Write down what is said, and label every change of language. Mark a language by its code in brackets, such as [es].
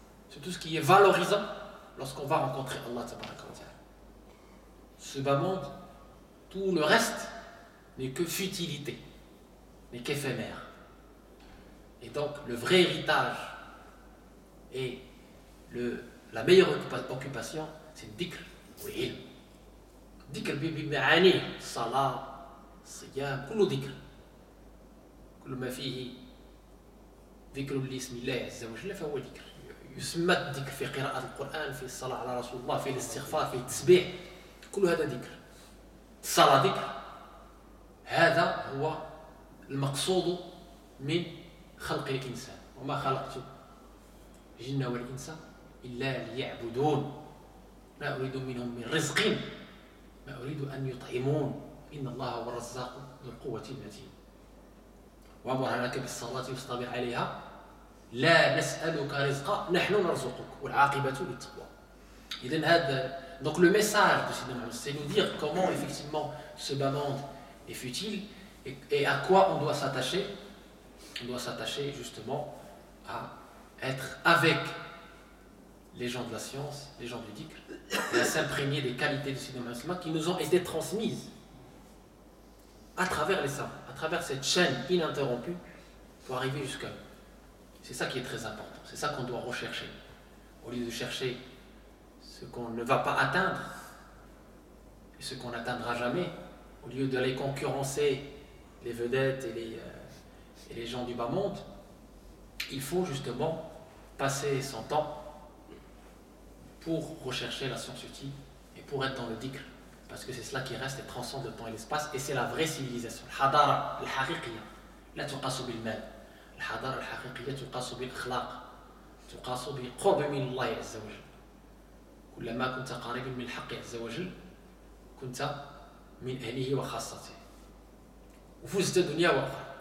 [fr] C'est tout ce qui est valorisant lorsqu'on va rencontrer Allah. Ce bas monde, tout le reste n'est que futilité, n'est qu'éphémère. Et donc, le vrai héritage et la meilleure occupation, c'est le dhikr ou l'ilm. [ar] Dhikr بمعاني الصلاة الصيام كله ذكر. كل ما فيه ذكر لاسم الله عز وجل فهو ذكر. يسمى الذكر في قراءة القرآن، في الصلاة على رسول الله، في الاستغفار، في التسبيح، كل هذا ذكر. الصلاة ذكر. هذا هو المقصود من خلق الإنسان. وما خلقت الجن والإنس إلا ليعبدون ما أريد منهم من رزق ما أريد أن يطعمون إن الله هو الرزاق ذو القوة المتين. وأمر لك بالصلاة واصطبر عليها لا نسألك رزقا نحن نرزقك والعاقبة للتقوى. إذن هذا [fr] donc le message de Sayyidina Muhammad, c'est nous dire comment effectivement ce bas monde est futile et à quoi on doit s'attacher. On doit s'attacher justement à être avec les gens de la science, les gens du dhikr, et à s'imprégner des qualités du Sayyidina Muhammad qui nous ont été transmises à travers les savants, à travers cette chaîne ininterrompue pour arriver jusqu'à nous. C'est ça qui est très important, c'est ça qu'on doit rechercher. Au lieu de chercher ce qu'on ne va pas atteindre et ce qu'on n'atteindra jamais, au lieu d'aller concurrencer les vedettes et les gens du bas monde, il faut justement passer son temps pour rechercher la science utile et pour être dans le dhikr parce que c'est cela qui reste et transcende le temps et l'espace, et c'est la vraie civilisation. الحضارة الحقيقية لا تقاس بالمال. الحضارة الحقيقية تقاس بالأخلاق، تقاس بالقرب من الله عز وجل. كلما كنت قريبا من الحق عز وجل كنت من أهله وخاصته وفزت دنيا وأخرى.